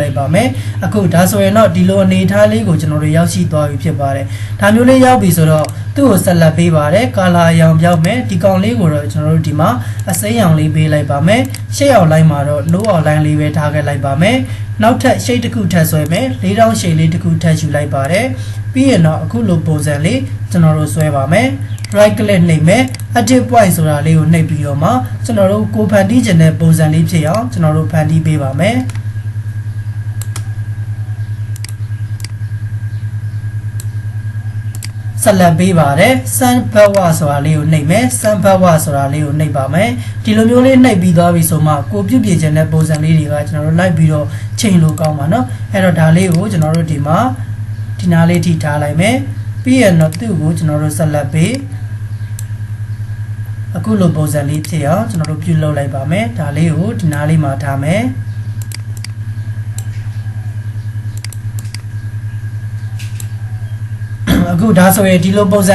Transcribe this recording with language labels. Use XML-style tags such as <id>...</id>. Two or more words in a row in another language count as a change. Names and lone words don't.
<my>လိုက်ပါမယ်အခုဒါဆိုရင်တော့ဒီလိုအနေထားလေးကိုကျွန်တော်တို့ရောက်ရှိသွားပြီဖြစ်ပါတယ်ဒါမျိုးလေးရောက်ပြီဆိုတော့သူ့ကိုဆက်လက်ပေးပါတယ် color အရောင်ပြောင်းမယ်ဒီကောင်လေးကိုတော့ကျွန်တော်တို့ဒီမှာအစိမ်းရောင်လေးပေးလိုက်ပါမယ်ရှေ့အောင်လိုင်းမှာတော့</my> <en>no outline</en> <my>လေးပဲထားခဲ့လိုက်ပါမယ်နောက်ထပ် shade တစ်ခုထပ်ဆွဲမယ်4000 shade လေးတစ်ခုထပ်ယူလိုက်ပါတယ်ပြီးရင်တော့အခုလိုပုံစံလေးကျွန်တော်တို့ဆွဲပါမယ်</my> <en>right click</en> <my>နှိပ်မယ်</my> <en>active point</en> <my>ဆိုတာလေးကိုနှိပ်ပြီးတော့မှကျွန်တော်တို့ကိုဖန်တီးခြင်းတဲ့ပုံစံလေးဖြစ်အောင်ကျွန်တော်တို့ဖန်တီးပေးပါမယ် ဆက်လက်ပေးပါတယ်</my> <en>send buffer</en> <my>ဆိုတာလေးကိုနှိပ်မယ်</my> <en>send buffer</en> <my>ဆိုတာလေးကိုနှိပ်ပါမယ်ဒီလိုမျိုးလေးနှိပ်ပြီးသွားပြီဆိုမှကိုပြုပြင်ခြင်းတဲ့ပုံစံလေးတွေကကျွန်တော်တို့လိုက်ပြီးတော့ချိန်လို့ကောင်းပါเนาะအဲ့တော့ဒါလေးကိုကျွန်တော်တို့ဒီမှာဒီနားလေးထိထားလိုက်မယ်ပြီးရင်တော့သူ့ကိုကျွန်တော်တို့ဆက်လက်ပေး အခုလိုပုံစံလေးဖြစ်အောင်ကျွန်တော်တို့ပြုလုပ်လိုက်ပါမယ်ဒါလေးကိုဒီနားလေးမှာထားမယ်အခုဒါဆိုရင်ဒီလိုပုံစံ</my>